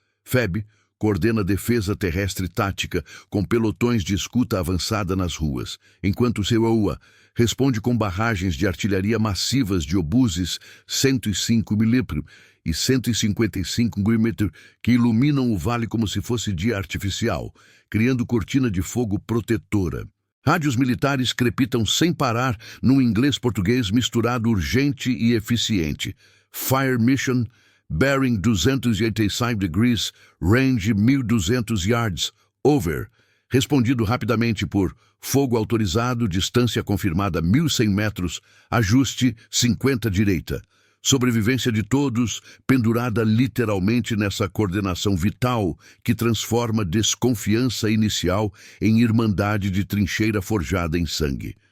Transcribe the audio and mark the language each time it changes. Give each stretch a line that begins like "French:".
Portuguese: FEB coordena a defesa terrestre tática com pelotões de escuta avançada nas ruas, enquanto CEUA responde com barragens de artilharia massivas de obuses 105 mm e 155 mm que iluminam o vale como se fosse dia artificial, criando cortina de fogo protetora. Rádios militares crepitam sem parar num inglês-português misturado urgente e eficiente.
English: Fire Mission, bearing 285 degrees, range 1.200 yards, over.
Portuguese: Respondido rapidamente por fogo autorizado, distância confirmada 1.100 metros, ajuste 50 direita. Sobrevivência de todos, pendurada literalmente nessa coordenação vital que transforma desconfiança inicial em irmandade de trincheira forjada em sangue.